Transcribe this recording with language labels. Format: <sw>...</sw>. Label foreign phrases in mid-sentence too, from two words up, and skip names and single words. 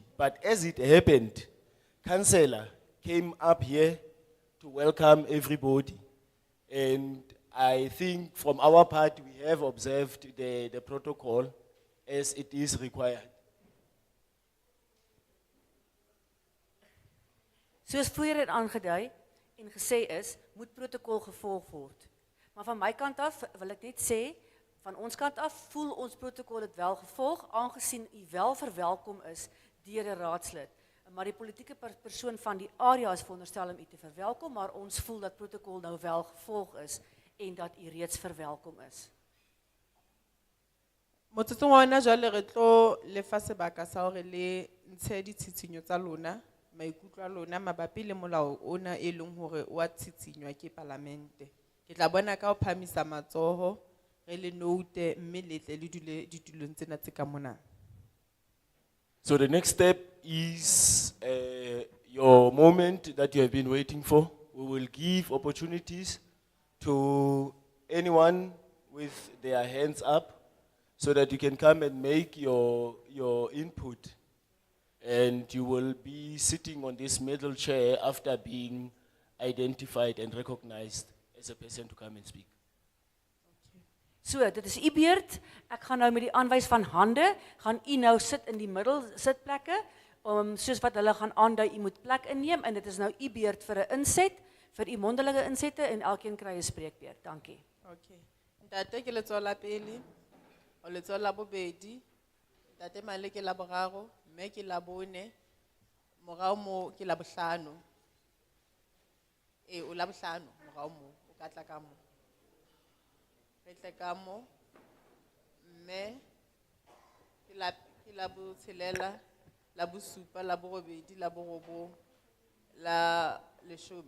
<en>But as it happened, councillor came up here to welcome everybody. And I think from our part, we have observed the protocol as it is required.</en> <af>Soos voorheen aangedui en gesê is, moet protokol gevolg word. Maar van my kant af wil ek net sê, van ons kant af voel ons protokol het wel gevolg, aangesien u wel verwelkom is deur 'n raadslid. Maar die politieke persoon van die area is veronderstel om u te verwelkom, maar ons voel dat protokol nou wel gevolg is en dat u reeds verwelkom is.</af> <st>Motsotsong wa hona jwale re tlo lefa sebaka sa hore le ntshe ditshitshinyo tsa lona, maikutlo a lona mabapi le molao ona e leng hore o a tshitsinywa ke parlamente. Ke tla bona ka ho phamisa matsoho re le note mme le tle le dule ditulong tsena tse ka mona.</st> <en>So the next step is your moment that you have been waiting for. We will give opportunities to anyone with their hands up so that you can come and make your input. And you will be sitting on this middle chair after being identified and recognized as a person to come and speak. So,</en> <af>dit is u beurt. Ek gaan nou met die aanwys van hande, gaan u nou sit in die middel sitplekke, soos wat hulle gaan aandui, u moet plek inneem, en dit is nou u beurt vir 'n inset, vir u mondelike insette, en elkeen kry 'n spreekbeurt. Dankie. Okay.</af> <st>Ntate ke letsoho la pele, o letsoho la bobedi, ntate Male ke la boraro, mme ke la bone, morao mo ke la bohlano. O la bohlano, morao mo, o ka tla ka mo. Re tle ka mo, mme ke la botshelela, la bosupa, la borobedi, la borobong, la leshome.</st>